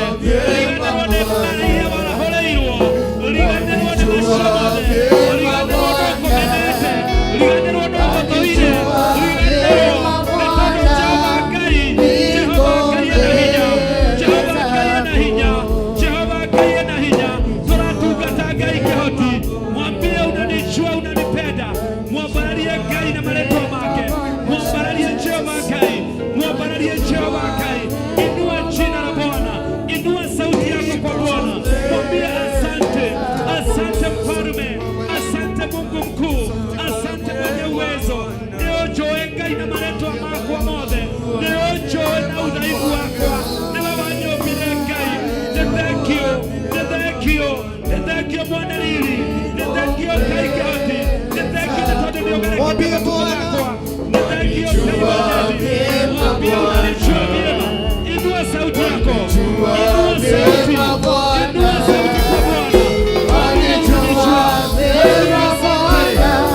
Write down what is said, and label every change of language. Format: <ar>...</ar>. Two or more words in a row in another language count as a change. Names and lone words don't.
<ki>Riganĩrwo nĩ mbara iria warahũrĩirwo. Riganĩrwo nĩ macio mothe. Riganĩrwo nĩ ũkũmenete. Riganĩrwo nĩ ũgũthũire. Riganĩrwo nĩ tondũ Jehova Ngai. Jehova Ngai ena hinya. Jehova Ngai ena hinya. Jehova Ngai ena hinya. Tunatungata Ngai kĩhoti.</ki> <sw>Mwambie unanijua, unanipenda.</sw> <ki>Mwambararie Ngai na marĩtwa make. Mwambararie Jehova Ngai. Mwambararie Jehova Ngai.</ki> <sw>Inua jina la Bwana. Inua sauti yako kwa Bwana. Mwambie asante. Asante mfalme. Asante Mungu mkuu. Asante mwenye uwezo.</sw> <ki>Nĩũnjũĩ Ngai na marĩtwa makwa mothe. Nĩũnjũĩ na udhaifu wakwa. Nĩwe wanyũmbire Ngai. Nĩ thengio. Nĩ thengio. Nĩ thengio Mwana riri. Nĩ thengio Ngai kĩhoti. Nĩ thengio nĩ tondũ nĩũgerekia maũndũ makwa. Nĩ thengio Ngai wathani.</ki> <sw>Mwambie unanijua vyema. Inua sauti yako. Inua sauti. Inua sauti kwa Bwana. Unanijua vyema Bwana.</sw>